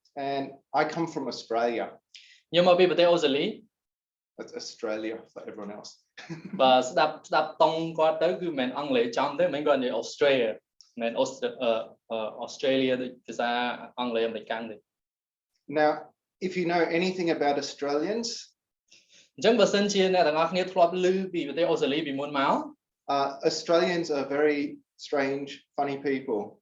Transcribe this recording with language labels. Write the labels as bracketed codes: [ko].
[en] and I come from Australia. [km] ខ្ញុំមកពីប្រទេសអូស្ត្រាលី [en] That's Australia for everyone else. [km] បាទស្ដាប់តង់គាត់ទៅគឺមិនអង់គ្លេសចំទេមិនគាត់និយាយ Australia មិន Australia ដូចភាសាអង់គ្លេសអាមេរិកទេ [en] Now if you know anything about Australians [km] អញ្ចឹងបើសិនជាអ្នកទាំងអស់គ្នាធ្លាប់ឮពីប្រទេសអូស្ត្រាលីពីមុនមក [en] Australians are very strange funny people.